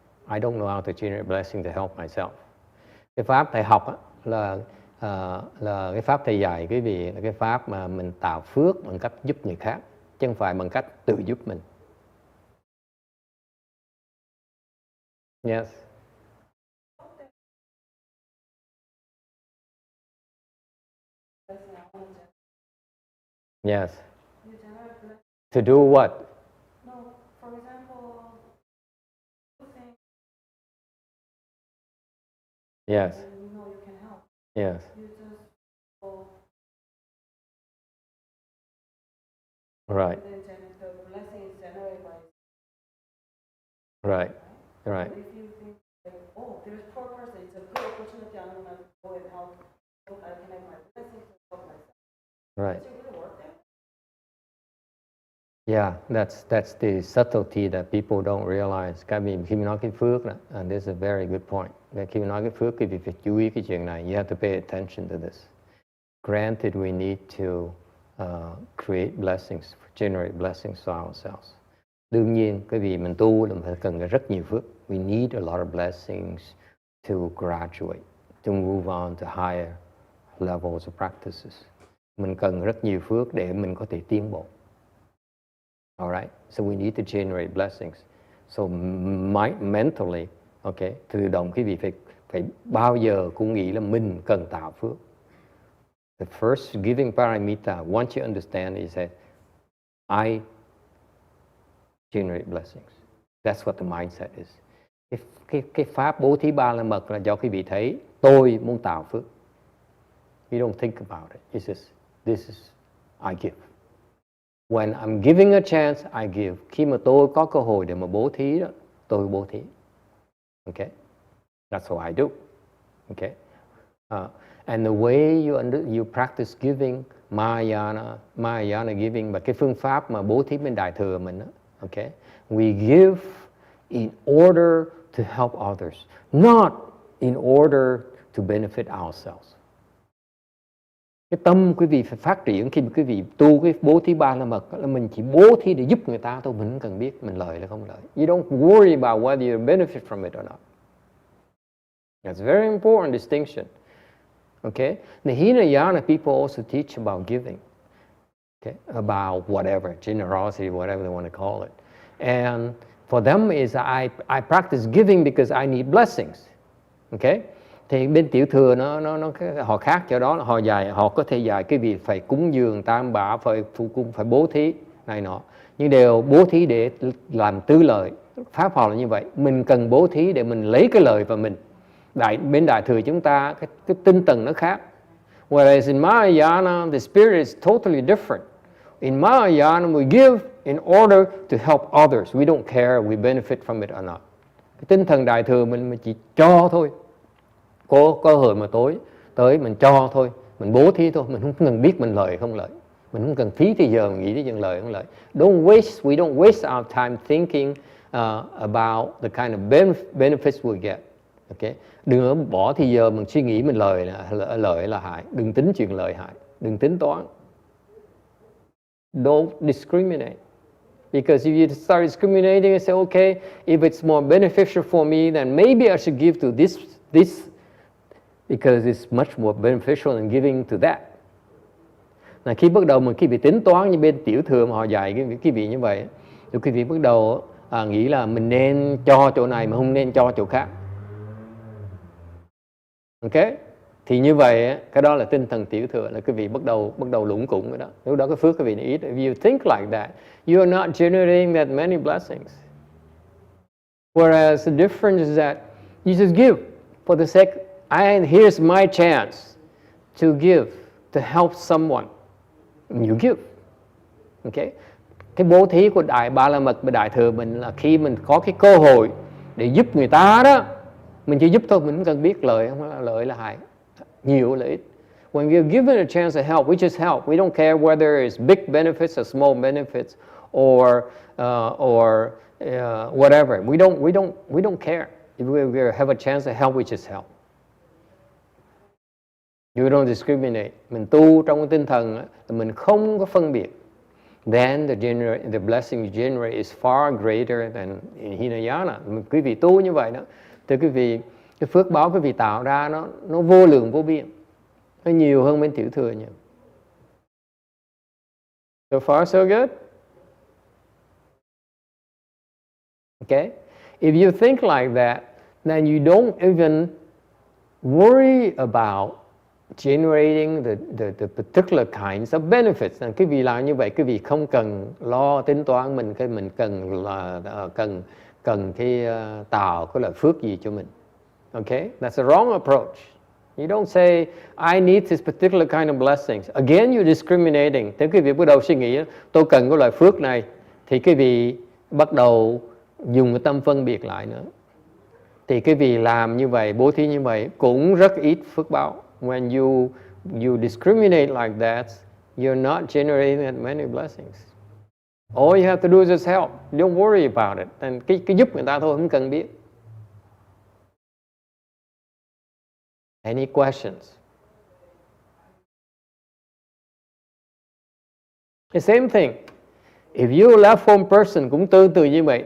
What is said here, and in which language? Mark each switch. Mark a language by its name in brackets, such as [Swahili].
[English] I don't know how to generate blessings to help myself. [Vietnamese] Cái pháp thầy học là cái pháp thầy dạy quý vị là cái pháp mà mình tạo phước bằng cách giúp người khác, chứ không phải bằng cách tự giúp mình. [English] Yes. blessing, I want to Yes. you generate blessing. To do what? No, for example, you think Yes. and you know you can help. Yes. You just go Right. and then the blessing is generated by Right. Right. But if you think like, oh, there's poor person, it's a good opportunity, I'm gonna go and help. I can have my blessing to help myself. Right. Does it really work there? Yeah, that's the subtlety that people don't realize. [Vietnamese] Cái vì khi mình nói cái phước đó, [English] and this is a very good point. [Vietnamese] Khi mình nói cái phước, thì phải chú ý cái chuyện này. [English] You have to pay attention to this. Granted, we need to create blessings, generate blessings for ourselves. [Vietnamese] Đương nhiên, cái vì mình tu là mình phải cần rất nhiều phước. [English] We need a lot of blessings to graduate, to move on to higher levels of practices. [Vietnamese] Mình cần rất nhiều phước để mình có thể tiến bộ. [English] All right, so we need to generate blessings. So mentally, okay, [Vietnamese] tự động quý vị phải bao giờ cũng nghĩ là mình cần tạo phước. [English] The first giving paramita, once you understand, is that I generate blessings. That's what the mindset is. [Vietnamese] Cái pháp bố thí ba la mật là do quý vị thấy tôi muốn tạo phước. [English] You don't think about it. It's just, this is, I give. When I'm giving a chance, I give. [Vietnamese] Khi mà tôi có cơ hội để mà bố thí đó, tôi bố thí. Okay? That's what I do. Okay? [English] And the way you practice giving, Mahayana giving, [Vietnamese] và cái phương pháp mà bố thí bên Đại Thừa mình đó, okay? [English] We give in order to help others, not in order to benefit ourselves. [Vietnamese] Cái tâm quý vị phải phát triển khi mà quý vị tu cái bố thí ba la mật là mình chỉ bố thí để giúp người ta thôi, mình không cần biết mình lợi hay không lợi. [English] You don't worry about whether you benefit from it or not. That's a very important distinction. Okay? The Hinayana people also teach about giving. Okay? About whatever, generosity, whatever they want to call it. And for them is I practice giving because I need blessings. Okay? [Vietnamese] Thì bên Tiểu Thừa họ khác chỗ đó, họ có thể dạy cái việc phải cúng dường tam bảo, phải phụ cung, phải bố thí này nọ, nhưng đều bố thí để làm tứ lợi. Pháp họ là như vậy, mình cần bố thí để mình lấy cái lợi vào mình. Bên Đại Thừa chúng ta cái tinh tầng nó khác. [English] Whereas in Mahayana the spirit is totally different. In Mahayana we give in order to help others. We don't care we benefit from it or not. [Vietnamese] Cái tinh thần Đại Thừa mình chỉ cho thôi. Có hồi mà tới mình cho thôi, mình bố thí thôi, mình không cần biết mình lợi không lợi, mình không cần phí thì giờ mình nghĩ đến chuyện lợi không lợi. [English] We don't waste our time thinking about the kind of benefits we get. Okay? [Vietnamese] Đừng bỏ thì giờ mình suy nghĩ mình lợi là hại, đừng tính chuyện lợi hại, đừng tính toán. [English] Don't discriminate. Because if you start discriminating and say, okay, if it's more beneficial for me, then maybe I should give to this because it's much more beneficial than giving to that. [Vietnamese] Là khi bắt đầu mình bị tính toán như bên Tiểu Thừa mà họ dạy cái vị như vậy, thì quý vị bắt đầu nghĩ là mình nên cho chỗ này mà không nên cho chỗ khác. Ok? Thì như vậy cái đó là tinh thần Tiểu Thừa, là quý vị bắt đầu lủng củng cái đó. Lúc đó cái phước quý vị ít. [English] If you think like that, you are not generating that many blessings. Whereas the difference is that you just give for the sake, here's my chance to give, to help someone. You give. Okay? [Vietnamese] Cái bố thí của Đại Ba La Mật và Đại Thừa mình là khi mình có cái cơ hội để giúp người ta đó, mình chỉ giúp thôi, mình không cần biết lợi là hại, nhiều lợi ích. [English] When we are given a chance to help, we just help. We don't care whether it's big benefits or small benefits or whatever. We don't care. If we have a chance to help, we just help. You don't discriminate. [Vietnamese] Mình tu trong cái tinh thần là mình không có phân biệt. [English] Then the blessing you generate is far greater than in Hinayana. [Vietnamese] Quý vị tu như vậy đó, thì quý vị cái phước báo quý vị tạo ra nó vô lượng vô biên, nó nhiều hơn bên Tiểu Thừa nhiều. [English] So far so good. Okay? If you think like that, then you don't even worry about generating the particular kinds of benefits. [Vietnamese] Cái vị làm như vậy, cái vị không cần lo tính toán mình cần là cần cái tạo cái lợi phước gì cho mình. [English] Okay, that's a wrong approach. You don't say I need this particular kind of blessings. Again, you're discriminating. [Vietnamese] Thế quý vị bắt đầu suy nghĩ tôi cần cái loại phước này, thì quý vị bắt đầu dùng cái tâm phân biệt lại nữa. Thì quý vị làm như vậy, bố thí như vậy cũng rất ít phước báo. [English] When you discriminate like that, you're not generating that many blessings. All you have to do is just help. Don't worry about it. [Vietnamese] And cái giúp người ta thôi, không cần biết. [English] Any questions? The same thing. If you're a left home person [Vietnamese] cũng tương tự như vậy.